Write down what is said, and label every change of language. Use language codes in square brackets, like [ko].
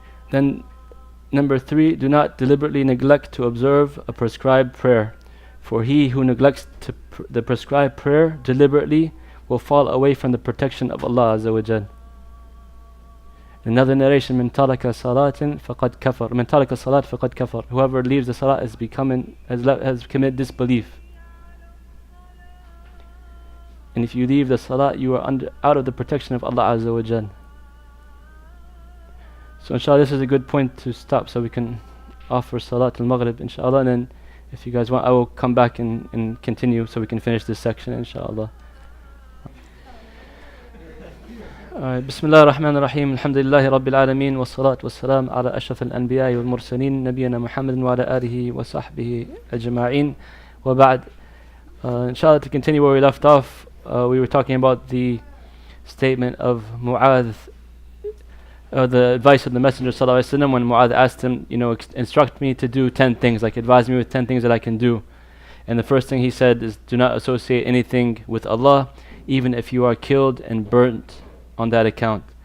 [en] Then number 3, do not deliberately neglect to observe a prescribed prayer, for he who neglects the prescribed prayer deliberately will fall away from the protection of Allah Azza wa Jal. Another narration, [ar] من ترك صلاة فقد كفر. من ترك الصلاة فقد كفر. [en] Whoever leaves the salah has committed disbelief. And if you leave the salah, you are out of the protection of Allah Azza wa Jal. So inshallah, this is a good point to stop, so we can offer Salat al-Maghrib inshallah, and then if you guys want, I will come back and continue so we can finish this section inshallah. [ar] بسم الله الرحمن الرحيم الحمد لله رب العالمين والصلاة والسلام على أشرف الأنبياء والمرسلين نبينا محمد وعلى آله وصحبه أجمعين وبعد. [en] Inshallah, to continue where we left off, we were talking about the statement of Mu'adh, the advice of the Messenger sallallahu alaihi wasallam when Mu'adh asked him, instruct me to do 10 things, like advise me with 10 things that I can do. And the first thing he said is, do not associate anything with Allah, even if you are killed and burnt on that account.